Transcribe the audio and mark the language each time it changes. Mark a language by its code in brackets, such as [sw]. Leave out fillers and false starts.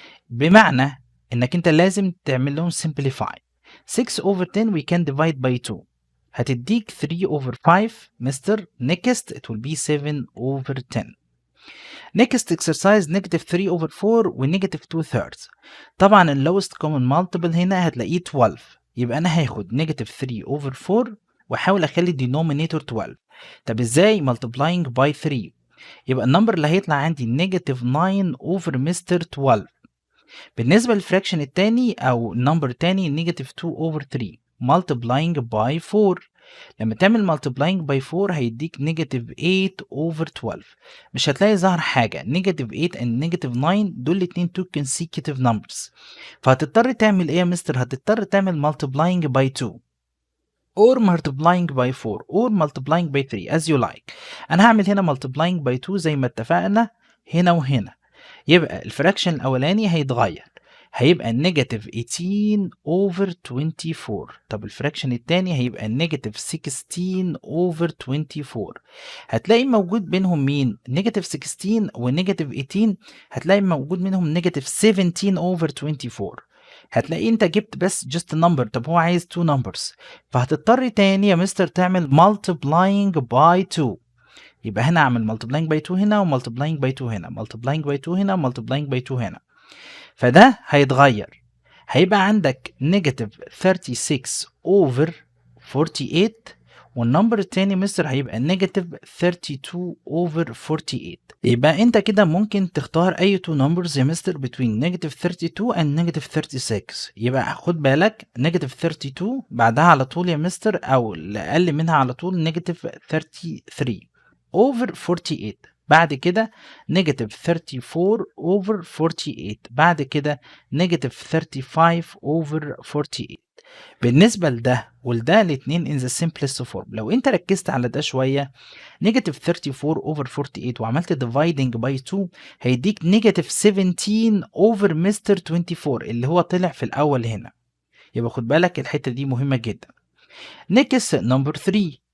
[ar] بمعنى إنك أنت لازم تعمل لهم simplify. [en] 6 over 10 we can divide by 2 هتديك 3 over 5 mister. next it will be 7 over 10. next exercise negative 3 over 4 و negative 2/3. [ar] طبعا ال lowest common multiple هنا هتلاقيه 12. يبقى أنا هاخد negative 3 over 4 وأحاول أخلي denominator 12. [en] طب إزاي؟ multiplying by 3. [ar] يبقى النمبر اللي هيطلع عندي negative 9 over مستر 12. [en] بالنسبة للفراكشن التاني أو النمبر التاني negative 2 over 3 multiplying by 4. لما تعمل multiplying by 4 هيديك negative 8 over 12. [ar] مش هتلاقي ظهر حاجة. [en] negative 8 and negative 9 [ar] دول الاتنين [en] two consecutive numbers. [ar] فهتضطر تعمل ايه يا مستر؟ هتضطر تعمل [en] multiplying by 2 or multiplying by 4 or multiplying by 3 as you like. [ar] أنا هعمل هنا multiplying by 2 زي ما اتفقنا هنا وهنا. يبقى الفراكشن الأولاني هيتغير هيبقى negative 18 over 24. طب الفراكشن التاني هيبقى negative 16 over 24. هتلاقي موجود بينهم مين؟ negative 16 و negative 18 هتلاقي موجود منهم negative 17 over 24. هتلاقي انت جبت بس [en] just number. [ar] طب هو عايز two numbers فهتضطر تاني يا مستر تعمل multiplying by 2. [en] يبقى هنا اعمل multiplying by 2 هنا و multiplying by 2 هنا multiplying by 2 هنا multiplying by 2 هنا. [ar] فده هيتغير هيبقى عندك negative 36 over 48 والنمبر التاني مستر هيبقى negative 32 over 48. يبقى انت كده ممكن تختار اي two numbers يا مستر between negative 32 and negative 36. يبقى خد بالك negative 32 بعدها على طول يا مستر او اقل منها على طول negative 33 over 48. [en] بعد كده negative 34 over 48. بعد كده negative 35 over 48. [ar] بالنسبة لده ولده الاتنين [en] in the simplest form. [ar] لو انت ركزت على ده شوية negative 34 over 48 وعملت dividing by 2 هيديك negative 17 over مستر 24 اللي هو طلع في الأول هنا. يبقى خد بالك الحتة دي مهمة جدا. [en] next number 3.